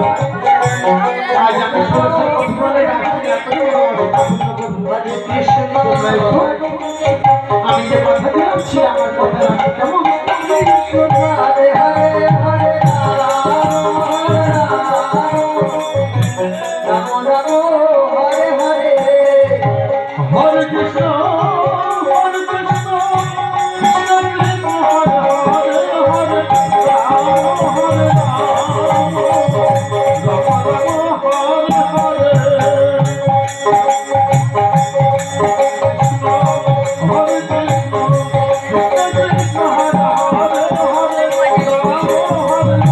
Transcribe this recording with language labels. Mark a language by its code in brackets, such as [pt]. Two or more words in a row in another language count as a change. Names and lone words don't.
[bn] আজ আমি সরস্বতী বলে আমি যে কথা দিচ্ছি আমার কথা রাখবো। [sa] কেমন হরে হরে হরে রাম রাম হরে হরে হরে কৃষ্ণ হরে কৃষ্ণ কৃষ্ণ কৃষ্ণ হরে হরে হরে রাম হরে রাম রাম রাম হরে হরে হরে কৃষ্ণ কৃষ্ণ কৃষ্ণ হরে হরে হরে রাম হরে